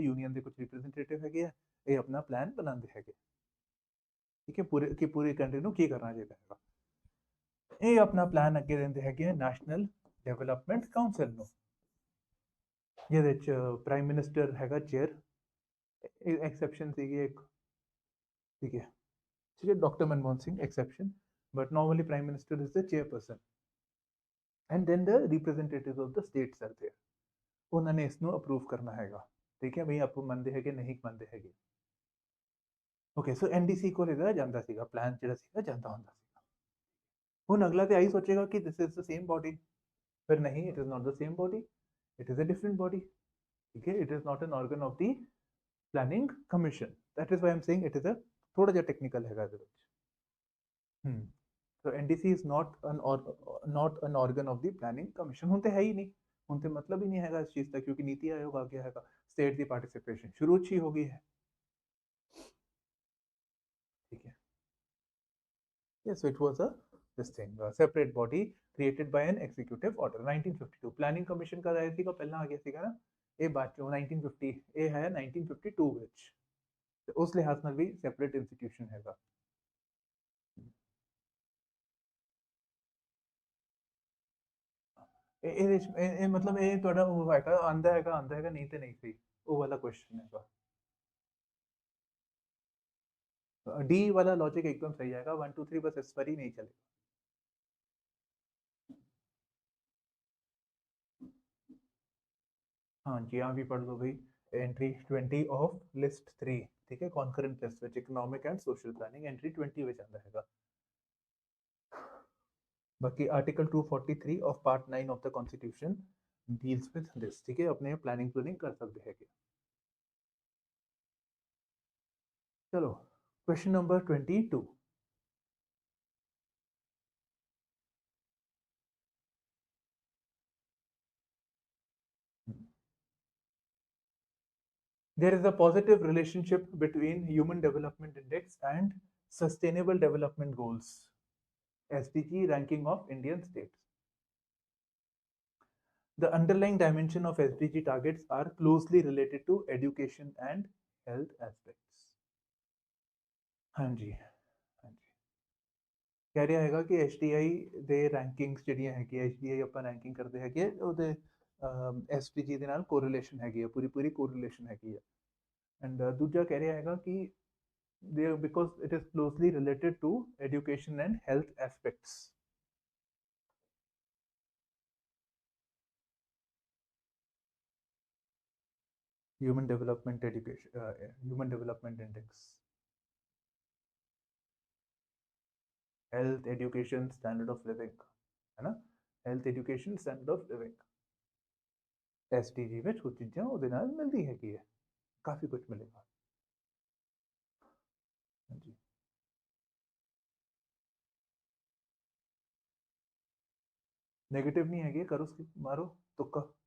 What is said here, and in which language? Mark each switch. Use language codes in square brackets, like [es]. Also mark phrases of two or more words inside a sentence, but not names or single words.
[pa] ਯੂਨੀਅਨ ਦੇ ਕੁਝ ਰਿਪਰੈਜ਼ੈਂਟੇਟਿਵ ਹੈਗੇ ਆ, ਇਹ ਆਪਣਾ ਪਲਾਨ ਬਣਾਉਂਦੇ ਹੈਗੇ, ਠੀਕ ਹੈ. ਪੂਰੀ ਕੰਟਰੀ ਨੂੰ ਕੀ ਕਰਨਾ ਚਾਹੀਦਾ ਹੈਗਾ. ਇਹ ਆਪਣਾ ਪਲਾਨ ਅੱਗੇ ਦਿੰਦੇ ਹੈਗੇ ਨੈਸ਼ਨਲ ਡਿਵੈਲਪਮੈਂਟ ਕਾਉਂਸਲ ਨੂੰ, ਜਿਹਦੇ ਵਿੱਚ [en] prime minister [pa] ਹੈਗਾ ਚੇਅਰ. ਐਕਸੈਪਸ਼ਨ ਸੀਗੀ ਇੱਕ, ਠੀਕ ਹੈ, [hi] ठीक है. [en] डॉक्टर मनमोहन सिंह exception, but normally prime minister is the chairperson, and then the representatives of the states are there. [pa] ਉਹਨਾਂ ਨੇ ਇਸ ਨੂੰ ਅਪਰੂਵ ਕਰਨਾ ਹੈਗਾ, ਠੀਕ ਹੈ. ਬਈ ਆਪੋ ਮੰਨਦੇ ਹੈਗੇ ਨਹੀਂ ਮੰਨਦੇ ਹੈਗੇ. ਓਕੇ, ਸੋ ਐਨਡੀਸੀ ਕੋਲ ਇਹਦਾ ਜਾਂਦਾ ਸੀਗਾ, ਪਲਾਨ ਜਿਹੜਾ ਸੀਗਾ ਜਾਂਦਾ ਹੁੰਦਾ ਸੀਗਾ. ਹੁਣ ਅਗਲਾ ਤੇ ਆਈ ਸੋਚੇਗਾ ਕਿ [en] this is the same body, [pa] ਪਰ ਨਹੀਂ, [en] it is not the same body, it is a different body, [pa] ਠੀਕ ਹੈ. [en] It is not an organ of the planning commission. That is why I am saying it is a [pa] ਥੋੜ੍ਹਾ ਜਿਹਾ ਟੈਕਨੀਕਲ ਹੈਗਾ ਇਹਦੇ ਵਿੱਚ. [en] So NDC is not an organ of the planning commission. [pa] ਹੁਣ ਤੇ ਹੈ ਹੀ ਨਹੀਂ, ਹੁਣ ਤੇ ਮਤਲਬ ਹੀ ਨਹੀਂ ਹੈਗਾ ਇਸ ਚੀਜ਼ ਦਾ, ਕਿਉਂਕਿ ਨੀਤੀ ਆਯੋਗ ਆ ਗਿਆ ਹੈਗਾ. ਸਟੇਟ ਦੀ ਪਾਰਟਿਸਿਪੇਸ਼ਨ ਸ਼ੁਰੂ ਚ ਹੀ ਹੋ ਗਈ ਹੈ, [hi] ठीक है. [en] Yes, so it was a separate body created by an executive order. [pa] 1952 planning commission [hi] का आया [pa] ਸੀਗਾ, ਪਹਿਲਾਂ ਆ ਗਿਆ ਸੀਗਾ ਨਾ. ਇਹ ਬਾਅਦ ਚੋਂ 1950, ਇਹ ਹੈ 1952 ਵਿੱਚ, ਤੇ ਉਸ ਲਿਹਾਜ਼ ਨਾਲ ਵੀ ਸੈਪਰੇਟ ਇੰਸਟੀਟਿਊਸ਼ਨ ਹੈਗਾ. ਇਹ ਮਤਲਬ ਇਹ ਤੁਹਾਡਾ ਉਹ ਹੈਗਾ, ਆਂਦਾ ਹੈਗਾ ਨਹੀਂ ਤੇ ਨਹੀਂ ਸਹੀ, ਉਹ ਵਾਲਾ क्वेश्चन ਹੈਗਾ. [hi] डी वाला लॉजिक एकदम सही आएगा. 1 2 3 बस इस पर ही नहीं चलेगा. हाँ जी, यहाँ भी पढ़ लो भाई. [en] entry 20 of list 3, [hi] ठीक है. [en] concurrent list विच economic and social planning entry 20 [pa] ਵਿੱਚ ਆਂਦਾ ਹੈਗਾ. [en] बाकी Article 243 of Part 9 of the Constitution deals with this, [hi] ठीक है. अपने प्लानिंग कर सकते हैं. चलो, [en] question number [hi] 22. [en] There is a positive relationship between Human Development Index and Sustainable Development Goals, SDG ranking of Indian states. The underlying dimension of SDG targets are closely related to education and health aspects. [hi] हाँ जी, हाँ जी. [pa] कह ਰਿਹਾ ਹੈਗਾ ਕਿ HDI ਦੇ ਰੈਂਕਿੰਗਸ ਜਿਹੜੀਆਂ ਹੈਗੀਆਂ, HDI ਆਪਾਂ ਰੈਂਕਿੰਗ ਕਰਦੇ ਹੈਗੇ, ਉਹਦੇ SDG ਦੇ ਨਾਲ ਕੋਰਿਲੇਸ਼ਨ ਹੈਗੀ ਹੈ, ਪੂਰੀ ਕੋਰਿਲੇਸ਼ਨ ਹੈਗੀ ਹੈ. [en] ਐਂਡ [pa] ਦੂਜਾ ਕਹਿ ਰਿਹਾ ਹੈਗਾ ਕਿ [en] because it is closely related to education and health aspects. Human Development Index, health, education, standard of living, [hi] है ना. [en] Health, education, standard of living. [pa] STG ਵਿੱਚ ਕੁਝ ਚੀਜ਼ਾਂ ਉਹਦੇ ਨਾਲ ਮਿਲਦੀ ਹੈਗੀ ਹੈ, ਕਾਫੀ ਕੁਝ ਮਿਲੇਗਾ। ਹਾਂਜੀ ਨੈਗੇਟਿਵ ਨਹੀਂ ਹੈਗੇ, ਕਰੋ skip, ਮਾਰੋ ਤੁੱਕਾ।